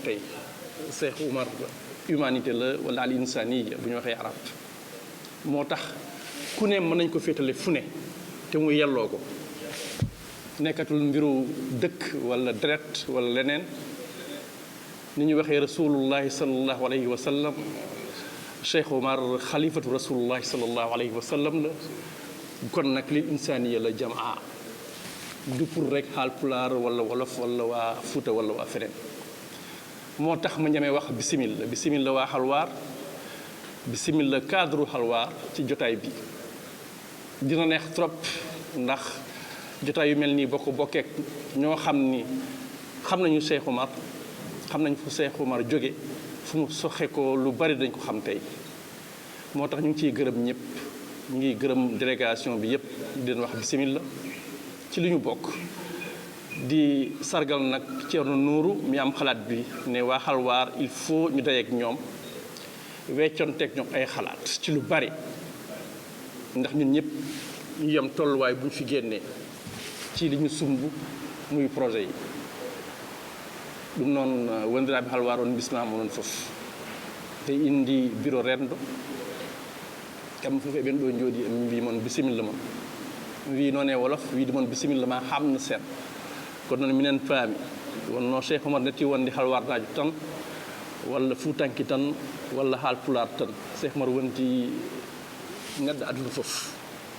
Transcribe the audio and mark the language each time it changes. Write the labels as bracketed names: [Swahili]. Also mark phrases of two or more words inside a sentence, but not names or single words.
[Wolof] tey Cheikh Oumar humanité la wala [Arabic] الإنسانية [Wolof] bu ñu waxee arab moo tax ku ne mën nañ ko féetale fu ne te mu yelloo ko nekkatul mbiru dëkk wala deret wala leneen ni ñu waxee [Arabic] رسول الله صلى الله عليه وسلم [Wolof] Cheikh Oumar [Arabic] خليفة رسول الله صلى الله عليه وسلم [Wolof] la kon nag [Arabic] للإنسانية [Wolof] la jamaa [French] du pour [Wolof] rek Haalpulaar wala wolof wala waa Fuuta wala waa feneen moo tax ma ñemee wax bisimilla waa Halwar bisimilla cadre Halwar ci jotaay bi dina neex trop ndax jotaay yu mel nii boo ko bokkeek ñoo xam ni xam nañu Cheikh Oumar xam nañ fu Cheikh Oumar jóge fu mu soxe ko lu bari dañ ko xam tey moo tax ñu ngi ciy gërëm ñëpp ñu ngi gërëm délégation bi yëpp di leen wax bisimilla ci li ñu bokk di sargal nag Thierno Nourou mi am xalaat bi ne waa Halwar [French] il faut [Wolof] ñu dajeek ñoom weccoonteeg ñoom ay xalaat ci lu bari ndax ñun ñëpp ñu yem tolluwaay bu ñu fi génnee ci li ñu sumb muy projet [Fula] yi ɗum noon wondiraaɓe Halwar on bismama onon fof te indi bureau Rendo kamɓe fof eɓen ɗo jooɗi mi mbi moon bisimilla mon mi wi noon e wolof wiide moon bisimilla ma hamno sen kono noon minen paami wonno Cheikh Oumar netti wonde Halwarnajo tan walla Fuutanki tan walla Haalpulaar tan Cheikh Oumar wonti neɗɗo aduna fof